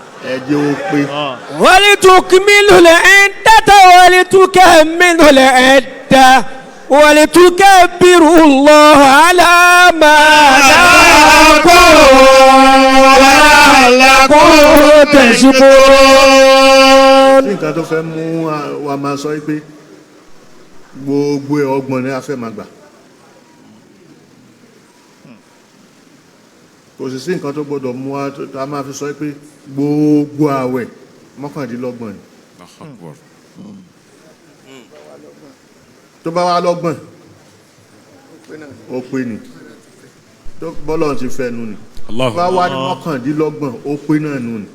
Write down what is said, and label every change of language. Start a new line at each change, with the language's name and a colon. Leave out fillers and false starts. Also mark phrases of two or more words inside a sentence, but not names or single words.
Arabic: ولتكملوا العدة ولتكملوا العدة ولتكبروا الله على ما هداكم ولعلكم تشكرون.
Yoruba: nǹkan tó fẹ́ mú wa máa sọ pé gbogbo ọgbọ̀n ni a fẹ́ máa gbà. kò sì sí nǹkan tó gbọdọ̀ mú wa tá a máa fi sọ pé gbogbo àwẹ̀ mọ́kàndínlọ́gbọ̀n ni. tó bá wá lọ́gbọ̀n ó pé ni tó bọ́lọ̀ ti fẹ́ nu ni tó bá wá ní mọ́kàndínlọ́gbọ̀n ó pé náà nu ni.